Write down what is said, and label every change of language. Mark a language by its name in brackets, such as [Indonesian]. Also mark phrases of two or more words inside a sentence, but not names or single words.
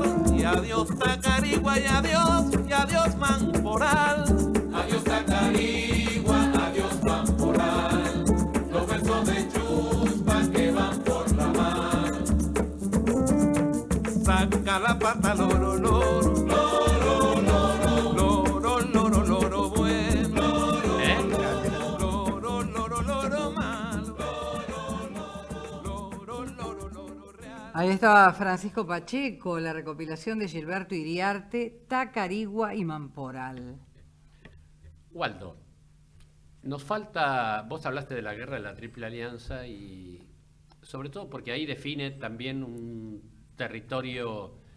[Spanish] Y adiós Tacarigua y adiós Mamporal. Adiós Tacarigua, adiós Mamporal, los versos de Chuspa que van por la mar. Saca la pata, loro, loro, loro, loro, loro, loro, loro, bueno, loro, loro, loro, malo, loro, loro, loro, real. Ahí estaba Francisco Pacheco, la recopilación de Gilberto Iriarte, Tacarigua y Mamporal. Waldo, nos falta, vos hablaste de la guerra de la Triple Alianza y sobre todo porque ahí define también un territorio